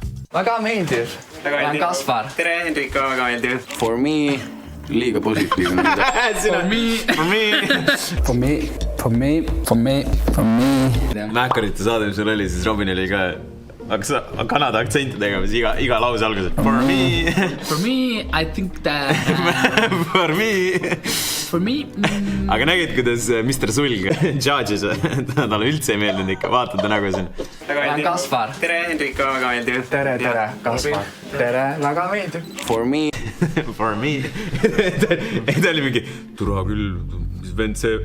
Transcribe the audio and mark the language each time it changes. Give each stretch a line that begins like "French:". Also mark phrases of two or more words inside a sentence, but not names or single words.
Estonian: Väga meeldiv. Olen Kaspar. Tere, Hendrika, väga meeldiv.
English: For me,
Estonian: liiga positiivne.
English: For me.
Estonian: Mähkarite saade, mis sul oli, siis Robin oli ka Kanada aktsenti tegemas iga lause alguses.
English: For me, I think that... For me.
Estonian: Aga nägid, kuidas Mr. Sulg judges, talle üldse ei meeldinud ikka, vaatad ta nagu siin. Olen Kaspar. Tere, Hendrika, väga meeldiv. Tere, Kaspar. Tere, väga meeldiv.
English: For me.
Estonian: Ta oli mingi, tura küll, mis vend see...